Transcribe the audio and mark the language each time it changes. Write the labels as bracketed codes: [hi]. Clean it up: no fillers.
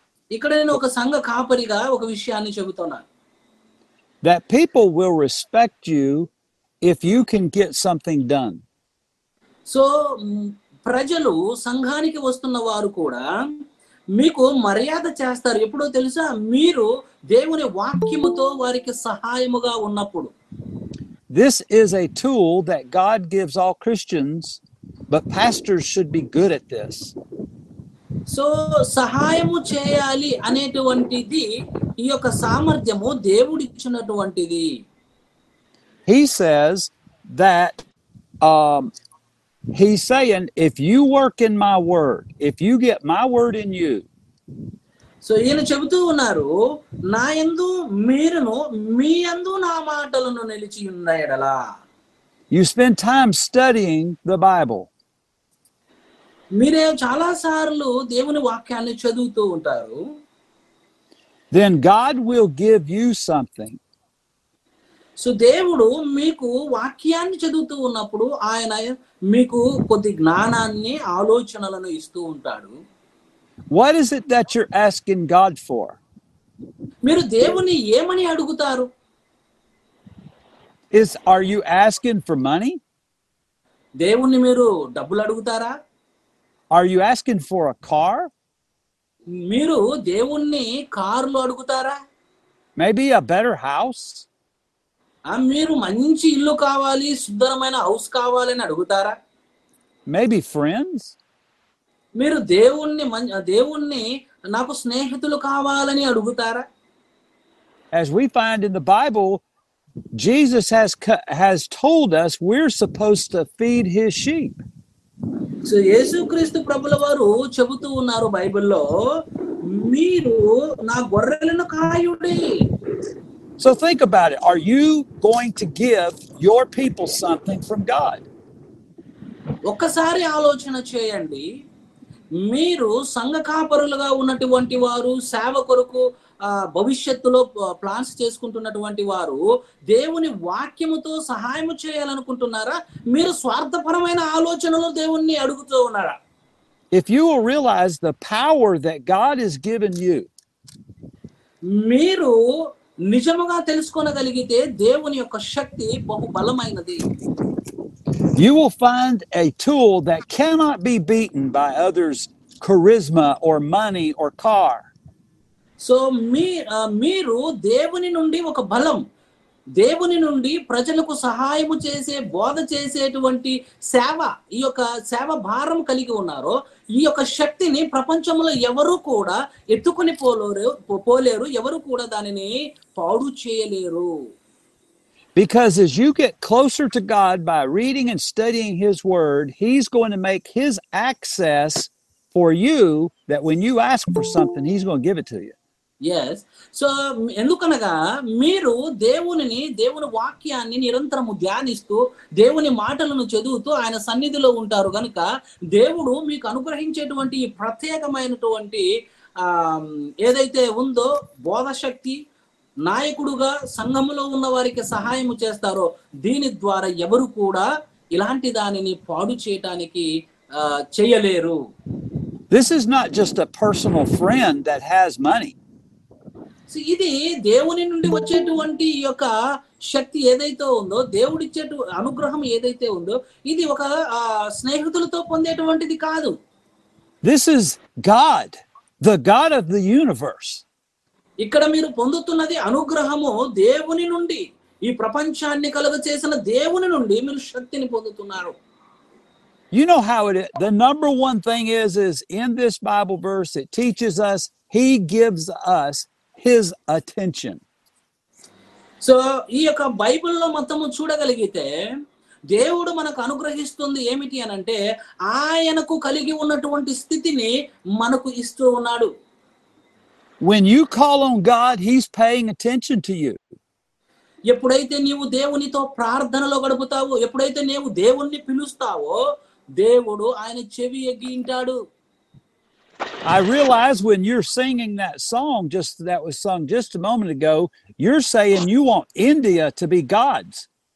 [te] ఇక్కడ నేను ఒక సంఘ కాపరిగా ఒక విషయాన్ని చెబుతున్నాను. [en] That people will respect you if you can get something done. [te] So ప్రజలు సంఘానికి వస్తున్న వారు కూడా మీకు మర్యాద చేస్తారు ఎప్పుడో తెలుసా? మీరు దేవుని వాక్యముతో వారికి సహాయముగా ఉన్నప్పుడు. [en] This is a tool that God gives all Christians, but pastors should be good at this. [te] So సహాయము చేయాలి అనేటువంటిది ఈ యొక్క సామర్థ్యము దేవుడిచ్చినటువంటిది. [en] He says that he's saying, if you work in my word, if you get my word in you. [te] So ఈయన చెబుతూ ఉన్నారు, నా యందు మీరును మీ యందు నా మాటలను నిలిచి ఉన్న ఎడల. [en] You spend time studying the Bible. [te] మీరే చాలా సార్లు దేవుని వాక్యాన్ని చదువుతూ ఉంటారు. [en] Then God will give you something. [te] So దేవుడు మీకు వాక్యాన్ని చదువుతూ ఉన్నప్పుడు ఆయన మీకు కొద్ది జ్ఞానాన్ని ఆలోచనలను ఇస్తూ ఉంటాడు. [en] What is it that you're asking God for? [te] మీరు దేవుని ఏమని అడుగుతారు? [en] Are you asking for money? [te] దేవుణ్ణి మీరు డబ్బులు అడుగుతారా? [en] Are you asking for a car? [te] మీరు దేవుణ్ణి కారులో అడుగుతారా? [en] Maybe a better house? [te] మీరు మంచి ఇల్లు కావాలి, సుందరమైన హౌస్ కావాలని అడుగుతారా? [en] Maybe friends? [te] మీరు దేవుణ్ణి నాకు స్నేహితులు కావాలని అడుగుతారా? [en] As we find in the Bible, Jesus has told us we're supposed to feed his sheep. [te] So యేసుక్రీస్తు ప్రభుల వారు చెబుతూ ఉన్నారు బైబిల్లో, మీరు నా గొర్రెలను కాయుడి. [en] So think about it. Are you going to give your people something from God? [te] ఒక్కసారి ఆలోచన చేయండి. మీరు సంఘ కాపరులుగా ఉన్నటువంటి వారు, సేవ కొరకు భవిష్యత్తులో ప్లాన్స్ చేసుకుంటున్నటువంటి వారు దేవుని వాక్యముతో సహాయం చేయాలనుకుంటున్నారా? మీరు స్వార్థపరమైన ఆలోచనలో దేవుణ్ణి అడుగుతూ ఉన్నారా? [en] If you will realize the power that God has given you, [te] మీరు నిజముగా తెలుసుకోగలిగితే దేవుని యొక్క శక్తి బహు బలమైనది. [en] you will find a tool that cannot be beaten by others' charisma or money or car. [te] So మీరు దేవుని నుండి ఒక బలం, దేవుని నుండి ప్రజలకు సహాయము చేసే, బోధ చేసేటువంటి సేవ, ఈ యొక్క సేవ భారం కలిగి ఉన్నారో ఈ యొక్క శక్తిని ప్రపంచంలో ఎవరు కూడా ఎత్తుకొని పోలేరు, ఎవరు కూడా దానిని పాడు చేయలేరు. [en] Because as you get closer to God by reading and studying his word, he's going to make his access for you that when you ask for something, he's going to give it to you. Yes. [te] So ఎందుకనగా మీరు దేవుని వాక్యాన్ని నిరంతరము ధ్యానిస్తూ దేవుని మాటలను చదువుతూ ఆయన సన్నిధిలో ఉంటారు కనుక దేవుడు మీకు అనుగ్రహించేటువంటి ఈ ప్రత్యేకమైనటువంటి ఏదైతే ఉందో బోధశక్తి, నాయకుడుగా సంఘములో ఉన్న వారికి సహాయము చేస్తారో దీని ద్వారా ఎవరు కూడా ఇలాంటి దానిని పాడు చేయటానికి చేయలేరు. [en] This is not just a personal friend that has money. [te] ఇది దేవుని నుండి వచ్చేటువంటి ఈ యొక్క శక్తి ఏదైతే ఉందో, దేవుడిచ్చే అనుగ్రహం ఏదైతే ఉందో ఇది ఒక స్నేహితులతో పొందేటువంటిది కాదు. [en] This is God, the God of the universe. [te] ఇక్కడ మీరు పొందుతున్నది అనుగ్రహము దేవుని నుండి, ఈ ప్రపంచాన్ని కలుగచేసిన దేవుని నుండి మీరు శక్తిని పొందుతున్నారు. [en] You know how it is. The number one thing is in this Bible verse, it teaches us he gives us his attention. [te] So ఈ యొక్క బైబిల్లో మొత్తము చూడగలిగితే దేవుడు మనకు అనుగ్రహిస్తుంది ఏమిటి అనంటే ఆయనకు కలిగి ఉన్నటువంటి స్థితిని మనకు ఇస్తూ ఉన్నాడు. [en] When you call on God, he's paying attention to you. [te] ఎప్పుడైతే నీవు దేవునితో ప్రార్థనలో గడుపుతావో, ఎప్పుడైతే నీవు దేవుణ్ణి పిలుస్తావో దేవుడు ఆయన చెవి ఎగ్గి వింటాడు. [en] I realize when you're singing that song that was sung just a moment ago, you're saying you want India to be God's.